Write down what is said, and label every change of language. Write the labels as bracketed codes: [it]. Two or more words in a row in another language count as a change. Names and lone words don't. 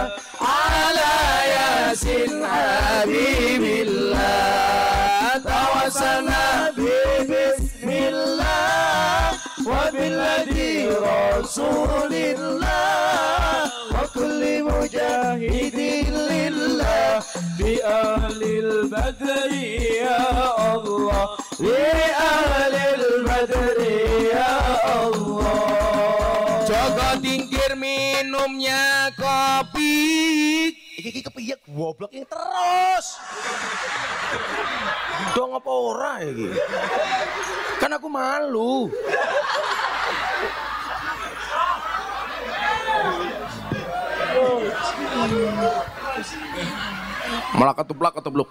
[ar] على ياسين حبيب الله توسلنا بسم الله وبالذي رسول الله وكل مجاهد لله بأهل البدر يا الله بأهل البدر يا الله. [id] Joko Tingkir minumnya kopi [jv] Iki kepiye goblok [id] ini terus. [jv] Dong apa ora iki? [id] Kan aku malu. [jv] Malah ketuplak.